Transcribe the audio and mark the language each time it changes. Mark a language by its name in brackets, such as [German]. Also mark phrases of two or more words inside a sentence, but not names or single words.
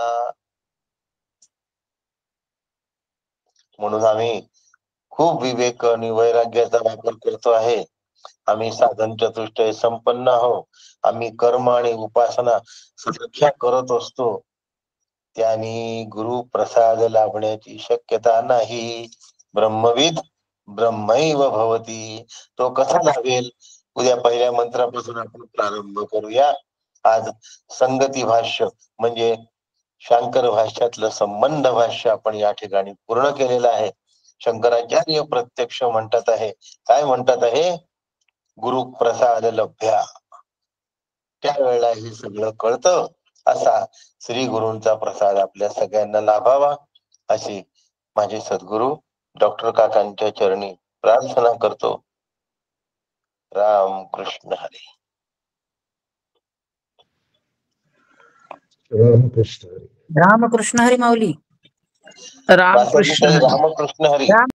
[Marathi] म्हणून आम्ही खूप विवेक आणि वैराग्याचा वापर करतो आहे. आम्ही साधन चतुष्टय संपन्न आहोत. आम्ही कर्म आणि उपासना सख्या करत असतो. त्याने गुरु प्रसाद लाभण्याची शक्यता नाही. [Sanskrit] ब्रह्मविद ब्रह्मैव भवती. [Marathi] तो कसा लाभेल? उद्या पहिल्या मंत्रापासून आपण प्रारंभ करूया. आज संगती भाष्य म्हणजे शांकर भाष्यातलं संबंध भाष्य आपण या ठिकाणी पूर्ण केलेलं आहे. शंकराचार्य प्रत्यक्ष म्हणतात आहे, काय म्हणतात आहे? [Sanskrit] गुरु प्रसाद लभ्या. [Marathi] त्यावेळेला हे सगळं कळतं. असा श्री गुरूंचा प्रसाद आपल्या सगळ्यांना लाभावा, अशी माझे सद्गुरु डॉक्टर काकांच्या चरणी प्रार्थना करतो. राम कृष्ण हरी. रामकृष्ण हरी. रामकृष्ण हरी माऊली. वासंतीताई, रामकृष्ण हरी.